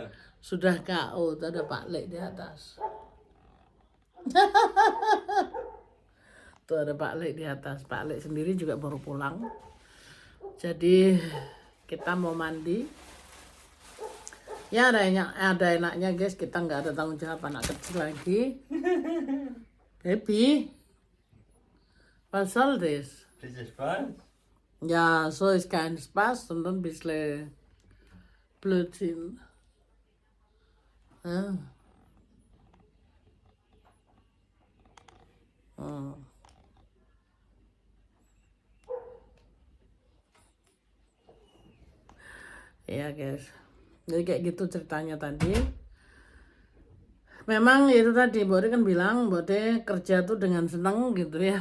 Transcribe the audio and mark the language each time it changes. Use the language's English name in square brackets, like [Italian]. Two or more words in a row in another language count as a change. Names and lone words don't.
[Indonesian] sudah KO. Ada Pak Lek di atas. Tuh ada Pak Lek di atas. Pak Lek sendiri juga baru pulang. Jadi kita mau mandi. Ya ada enaknya guys, kita nggak ada tanggung jawab anak kecil lagi. [German] Baby, was soll das? Bisschen Spaß. Ja, so ist kein Spaß, sondern ein bisschen Blödsinn. Ja. [Indonesian] Ya guys, jadi kayak gitu ceritanya tadi. Memang itu tadi Mbok De kan bilang Mbok De kerja tuh dengan senang gitu ya.